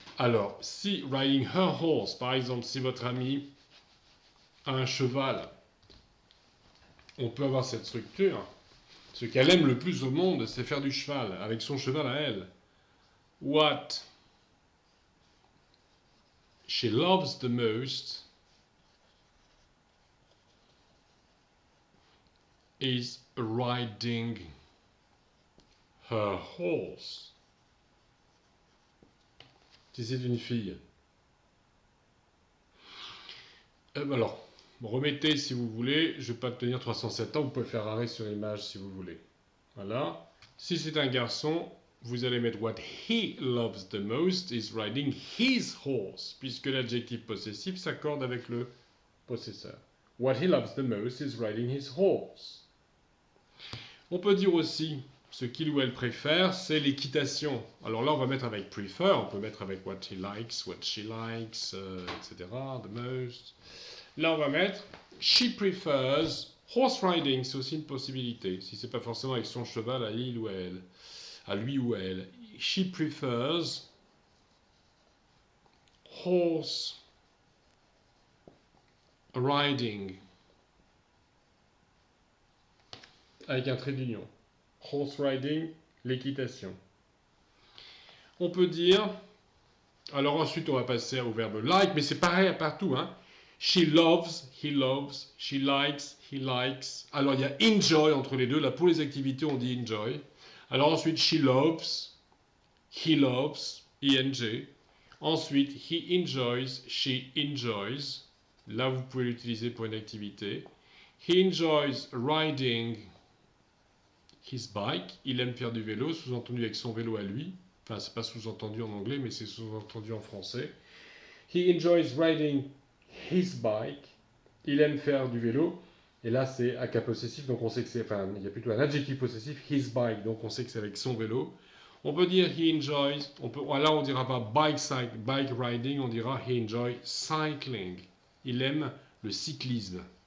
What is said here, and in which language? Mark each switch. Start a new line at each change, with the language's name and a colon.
French: Alors, si
English: riding her horse,
French: par exemple, si votre ami a un cheval, on peut avoir cette structure. Ce qu'elle aime le plus au monde, c'est faire du cheval, avec son cheval à elle.
English: What she loves the most is riding her horse.
French: Si c'est une fille. Alors, remettez si vous voulez. Je ne vais pas tenir 307 ans. Vous pouvez faire arrêt sur image si vous voulez. Voilà. Si c'est un garçon, vous allez mettre
English: what he loves the most is riding his horse,
French: puisque l'adjectif possessif s'accorde avec le possesseur.
English: What he loves the most is riding his horse.
French: On peut dire aussi ce qu'il ou elle préfère, c'est l'équitation. Alors là, on va mettre avec prefer, on peut mettre avec
English: what he likes, what she likes,
French: etc.
English: The most.
French: Là, on va mettre
English: she prefers horse riding,
French: c'est aussi une possibilité. Si c'est pas forcément avec son cheval à il ou elle, à lui ou elle.
English: She prefers horse riding
French: avec un trait d'union. Horse riding, l'équitation. On peut dire, alors ensuite on va passer au verbe like, mais c'est pareil partout, hein.
English: She loves, he loves, she likes, he likes.
French: Alors il y a enjoy entre les deux, là pour les activités on dit enjoy. Alors ensuite
English: she loves, he loves, ing. Ensuite he enjoys, she enjoys.
French: Là vous pouvez l'utiliser pour une activité.
English: He enjoys riding his bike.
French: Il aime faire du vélo, sous-entendu avec son vélo à lui. Enfin, c'est pas sous-entendu en anglais, mais c'est sous-entendu en français.
English: He enjoys riding his bike.
French: Il aime faire du vélo. Et là, c'est à cas possessif, donc on sait que c'est. Enfin, il y a plutôt un adjectif possessif,
English: his bike,
French: donc on sait que c'est avec son vélo. On peut dire
English: he enjoys.
French: Là, on dira pas
English: bike riding,
French: on dira
English: he enjoys cycling.
French: Il aime le cyclisme.